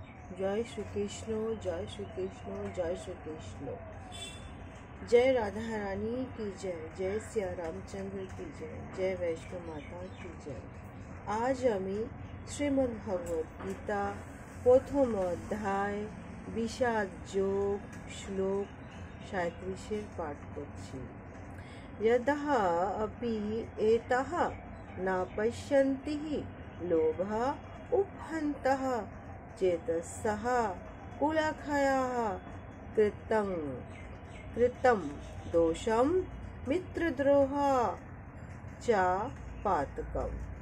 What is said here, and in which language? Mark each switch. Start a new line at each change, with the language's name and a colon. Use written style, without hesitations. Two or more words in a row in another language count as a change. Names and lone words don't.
Hindi: जय श्री कृष्ण, जय श्री कृष्ण, जय श्री कृष्ण। जय राधा रानी की जय, जय सिया रामचंद्र की जय, जय वैष्णो माता की जय।
Bangla: आज আমি শ্রীমদ্ ভগবত গীতা প্রথম অধ্যায় বিষাদ যোগ শ্লোক 37 পাঠ করছি।
Sanskrit: यतः अपि एतः न पश्यन्ति लोभः उप्हन्तः चेतसः कुलक्षयः कृतं दोषं मित्रद्रोहः च पातकम्।